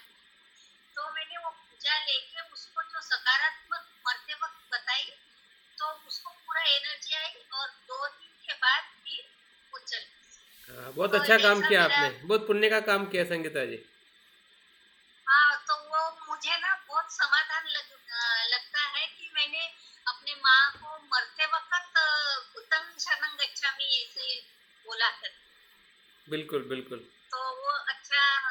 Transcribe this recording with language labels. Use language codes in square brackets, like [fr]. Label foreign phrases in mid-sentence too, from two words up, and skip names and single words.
[hi] तो मैंने वो पूजा लेके उसको जो सकारात्मक मरते वक्त बताई, तो उसको पूरा एनर्जी आई, और 2 दिन के बाद फिर वो चल गई। बहुत तो अच्छा काम ऐसा किया मेरा, आपने, बहुत पुण्य का काम किया संगीता जी। हाँ, तो वो मुझे ना बहुत समाधान लगता है कि मैंने अपने माँ को मरते वक्त [pi] बुद्धं शरणं गच्छामि [hi] ऐसे बोला कर, बिल्कुल बिल्कुल। तो वो अच्छा